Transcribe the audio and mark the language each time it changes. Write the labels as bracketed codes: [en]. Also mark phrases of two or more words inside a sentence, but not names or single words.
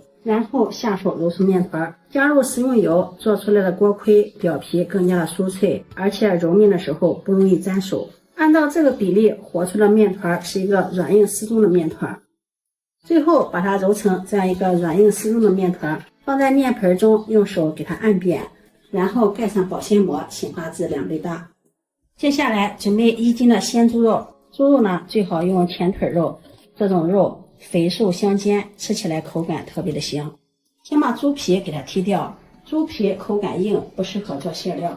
[zh] 然後下手揉成面团，加入食用油，做出來的鍋盔表皮更加的酥脆，而且揉面的時候不容易粘手。按照這個比例和出的面团是一個軟硬適中的面团。最後把它揉成這樣一個軟硬適中的面团，放在面盆中，用手給它按扁，然後蓋上保鮮膜，醒发至2倍大。接下來準備1斤的鮮豬肉，豬肉呢最好用前腿肉，這種肉肥瘦相間，吃起來口感特別的香。先把豬皮給它剔掉，豬皮口感硬，不適合做餡料。